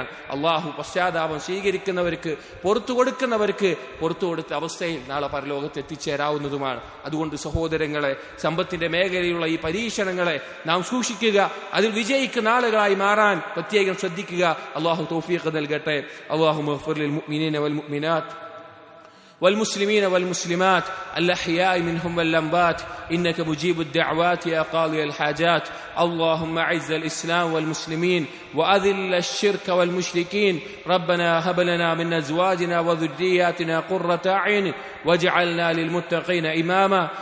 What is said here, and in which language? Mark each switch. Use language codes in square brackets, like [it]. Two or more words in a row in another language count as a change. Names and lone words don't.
[ml] അള്ളാഹു പശ്ചാത്താപം സ്വീകരിക്കുന്നവർക്ക്, പുറത്തു കൊടുക്കുന്നവർക്ക് പുറത്തു കൊടുത്ത അവസ്ഥയിൽ നാളെ പരലോകത്ത് എത്തിച്ചേരാവുന്നതുമാണ്. അതുകൊണ്ട് സഹോദരങ്ങളെ, സമ്പത്തിന്റെ മേഖലയിലുള്ള ഈ പരീക്ഷണങ്ങളെ നാം സൂക്ഷിക്കുക, അതിൽ വിജയിക്കുന്ന ആളുകളായി മാറാൻ പ്രത്യേകം ശ്രദ്ധിക്കുക. അള്ളാഹു തൗഫീഖ് നൽകട്ടെ. [ar] اللهم اغفر للمؤمنين والمؤمنات والمسلمين والمسلمات الأحياء منهم والأموات إنك مجيب الدعوات يا قاضي الحاجات. اللهم أعز الإسلام والمسلمين وأذل الشرك والمشركين. ربنا هب لنا من أزواجنا وذرياتنا قرة أعين واجعلنا للمتقين إماما.